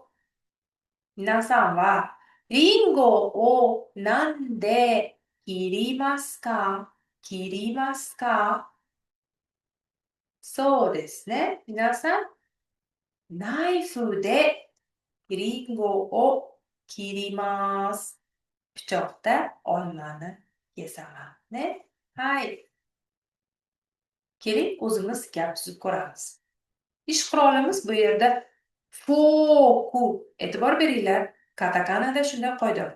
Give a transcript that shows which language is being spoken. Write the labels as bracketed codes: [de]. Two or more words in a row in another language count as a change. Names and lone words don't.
[ja] 皆さんは、リンゴをなんで切りますか？切りますか？そうですね。皆さん、ナイフでリンゴを切ります。 [uz] pichoqda olmani kesaman. Keling, o'zimiz gap tuzib ko'ramiz. Ish qurolimiz bu yerda foku. E'tibor beringlar, katakanada shunday qoida bor.